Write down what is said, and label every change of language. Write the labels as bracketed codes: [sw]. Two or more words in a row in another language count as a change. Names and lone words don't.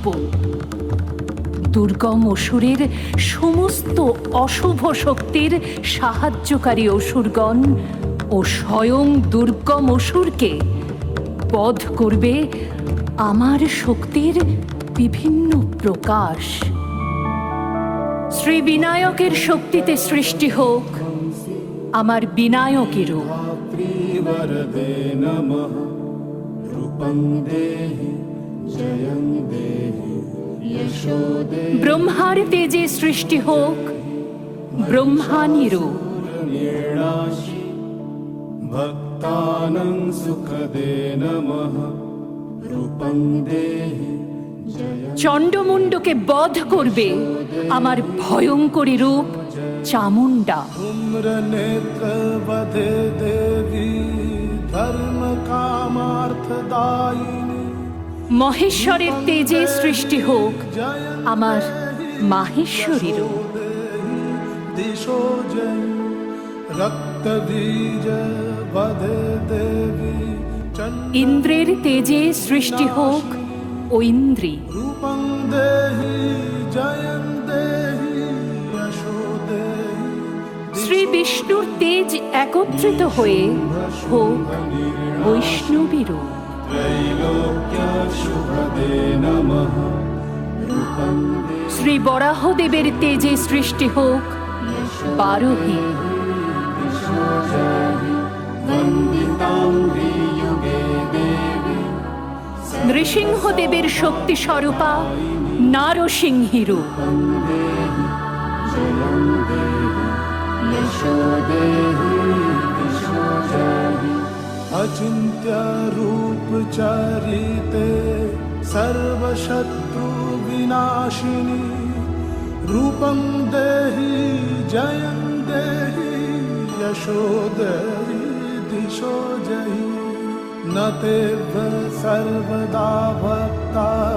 [bn] দুর্গম অসুরের সমস্ত অশুভ শক্তির সাহায্যকারী অসুরগণ ও স্বয়ং দুর্গম অসুরকে বধ করবে আমার শক্তির বিভিন্ন প্রকাশ। শ্রী বিনায়কের শক্তিতে সৃষ্টি হোক আমার বিনায়কেরও। [sa] वरदे नमः रूपं देहि जयं देहि यशो देहि [bn] ব্রহ্মার তেজে সৃষ্টি হোক ব্রহ্মানিরও। [sa] निर्णाशि भक्तानां सुखदे नमः रूपं देहि जय [bn] চণ্ডমুণ্ডকে বধ করবে আমার ভয়ঙ্করী রূপ চামুণ্ডা। [sa] धूम्रनेत्र वधे देवी धर्म कामार्थदायिनी [bn] মহেশ্বরের তেজে সৃষ্টি হোক আমার মাহেশ্বরী রূপ। [sa] दिशो जय रक्तबीज वधे देवी [bn] ইন্দ্রের তেজে সৃষ্টি হোক ঐন্দ্রী। [sa] रूपं देहि जयं देहि यशो देहि [bn] শ্রী বিষ্ণুর তেজ একত্রিত হয়ে হোক বৈষ্ণবী রূপ। [sa] त्रैलोक्य शुभदे नमः रूपं देहि [bn] শ্রী বরাহদেবের তেজে সৃষ্টি হোক বারোহী। [sa] दिशो जहि वन्दितां युगे देवी [bn] নৃসিংহদেবের শক্তি স্বরূপা নারসিংহী রূপ। [sa] जयं देहि यशो देहि दिशो जहि अचिन्त्य रूप चरिते सर्वशत्रु विनाशिनी रूपं देहि जयं देहि यशो देहि दिशो जहि न तेव सर्वदा भक्ता